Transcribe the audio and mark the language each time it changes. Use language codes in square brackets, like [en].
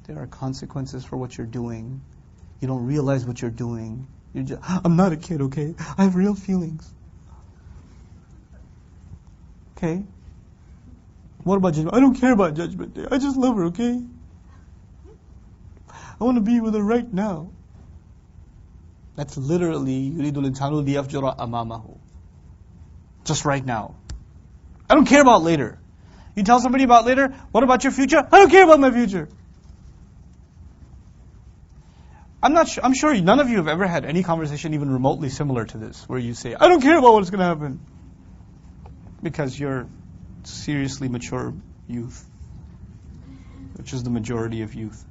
[en] There are consequences for what you're doing. You don't realize what you're doing. I'm not a kid, okay? I have real feelings. Okay? What about judgment? I don't care about judgment day. I just love her, okay? I want to be with her right now. That's literally [ar] يُرِيدُ الْإِنسَانُ لِيَفْجُرَ أَمَامَهُ. [en] Just right now. I don't care about later. You tell somebody about later, what about your future? I don't care about my future. I'm sure none of you have ever had any conversation even remotely similar to this, where you say, I don't care about what's going to happen. Because you're seriously mature youth, which is the majority of youth.